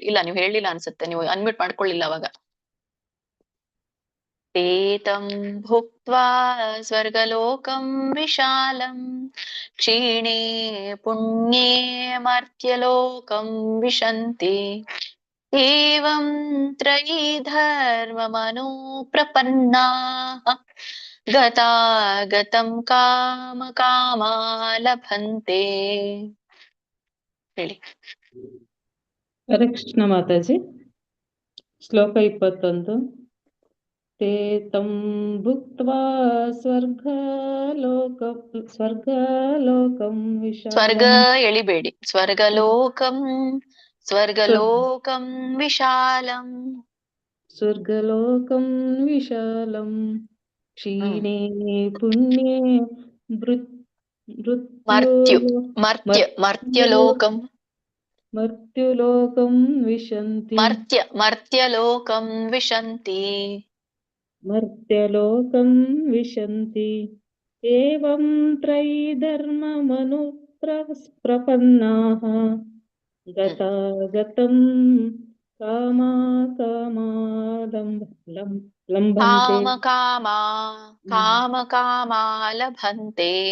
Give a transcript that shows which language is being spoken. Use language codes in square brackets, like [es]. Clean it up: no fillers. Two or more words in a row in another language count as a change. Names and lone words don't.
[kn] ಇಲ್ಲ, ನೀವು ಹೇಳಿಲ್ಲ ಅನ್ಸುತ್ತೆ, ನೀವು ಅನ್ಮ್ಯೂಟ್ ಮಾಡ್ಕೊಳ್ಳಿಲ್ಲ ಅವಾಗ. [sa] ಏತಂ ಭುಕ್ತ್ವಾ ಸ್ವರ್ಗಲೋಕಂ ವಿಶಾಲಂ ಕ್ಷೀಣೇ ಪುಣ್ಯೇ ಮರ್ತ್ಯಲೋಕಂ ವಿಶಂತಿ ಏವಂ ತ್ರಯೀ ಧರ್ಮಮನೋ ಪ್ರಪನ್ನಾಃ ಗತಾಗತಂ ಕಾಮ ಕಾಮಾ ಲಭಂತೆ. [kn] ಹೇಳಿ. [sa] ಹರೇ ಕೃಷ್ಣ [kn] ಮಾತಾಜಿ. ಶ್ಲೋಕ 21. [sa] ते तं भुक्त्वा ಸ್ವರ್ಗಲೋಕಂ ವಿಶಾಲಂ. [kn] ಸ್ವರ್ಗ ಎಳಿಬೇಡಿ. [sa] ಸ್ವರ್ಗಲೋಕಂ ವಿಶಾಲಂ. ಸ್ವರ್ಗಲೋಕಂ ವಿಶಾಲಂ ಕ್ಷೀಣೇ ಪುಣ್ಯೇ ಮರ್ತ್ಯಲೋಕಂ ವಿಶಂತಿ. ಮರ್ತ್ಯಲೋಕಂ ವಿಶಂತಿ. ಮರ್ತ್ಯಲೋಕಂ ವಿಶಂತಿ ಏವಂ ತ್ರಯೀ ಧರ್ಮಮನು ಪ್ರಪನ್ನಾಃ ಗತಾಗತಂ ಕಾಮ ಲಭಂತೆ.